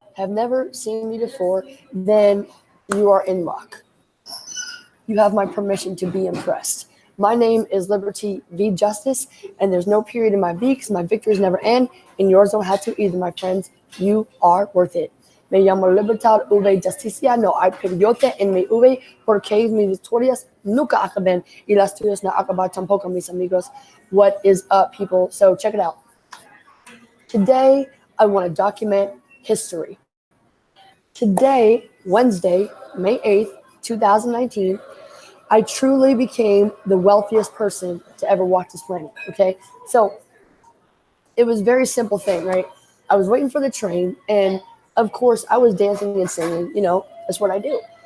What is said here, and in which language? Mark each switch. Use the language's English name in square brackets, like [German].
[English] have never seen me before, then you are in luck. You have my permission to be impressed. My name is Liberty V Justice, and there's no period in my V because my victories never end, and yours don't have to either, my friends. You are worth it. [Spanish] Me llamo Libertad V Justicia, no hay periote en mi V, porque mis victorias nunca acaben, y las tuyas no acaban tampoco, mis amigos. [English] What is up, people? So check it out. Today, I want to document history. Today, Wednesday, May 8th, 2019, I truly became the wealthiest person to ever walk this planet. Okay. So it was a very simple thing, right? I was waiting for the train, and of course, I was dancing and singing. That's what I do.